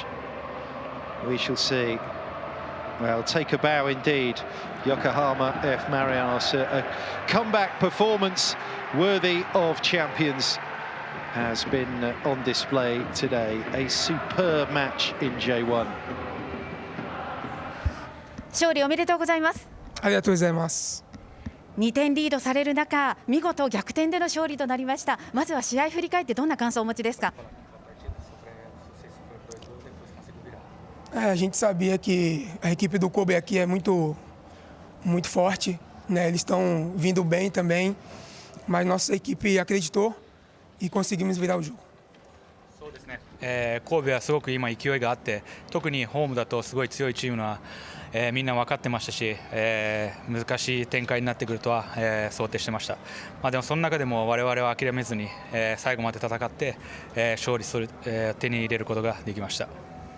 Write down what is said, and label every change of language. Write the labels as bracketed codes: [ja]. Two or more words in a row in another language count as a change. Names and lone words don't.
[en] We shall see. Well, take a bow indeed. Yokohama F Marinos, a comeback performance worthy of champions has been on display today. A superb match in J1. [ja] 勝利おめでとうございます。ありがとうございます。 2点リードされる中、見事逆転での勝利となりました。まずは試合振り返ってどんな感想をお持ちですか。 [pt] A gente sabia que a equipe do Kobe aqui é muito forte, né? Eles estão vindo bem também, mas nossa equipe acreditou e conseguimos virar o jogo. [ja] そうですね。神戸はすごく今勢いがあって、特にホームだとすごい強いチームのは、みんな分かってましたし、難しい展開になってくるとは、想定してました。まあでもその中でも我々は諦めずに、最後まで戦って、勝利する、手に入れることができました。